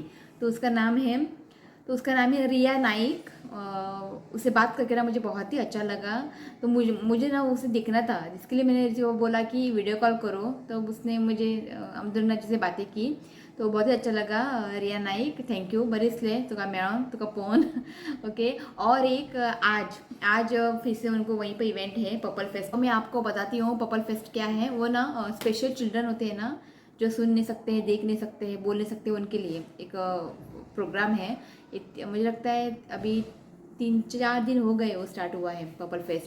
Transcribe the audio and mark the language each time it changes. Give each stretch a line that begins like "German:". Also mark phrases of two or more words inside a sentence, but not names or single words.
Hindi: तो उसका नाम है रिया नाइक। उससे बात करके ना मुझे बहुत ही अच्छा लगा। तो मुझे ना उसे देखना था, जिसके लिए मैंने ऋतिक को बोला कि वीडियो कॉल करो। तो उसने मुझे हम दोनों अच्छे से बातें की। तो बहुत ही अच्छा लगा रिया नाईक,
Konkani: थँक्यू बरेचले तुका मेळोन तुका पोवन ओके।
Hindi: और एक आज आज फिर से उनको वहीं पे इवेंट है पर्पल फेस्ट। मैं आपको बताती हूँ पर्पल फेस्ट क्या है। वो ना स्पेशल चिल्ड्रन होते हैं ना, जो सुन नहीं सकते हैं, देख नहीं सकते हैं, बोल नहीं सकते, उनके लिए एक प्रोग्राम है। मुझे लगता है अभी 3-4 दिन हो गए वो स्टार्ट हुआ है पर्पल फेस्ट।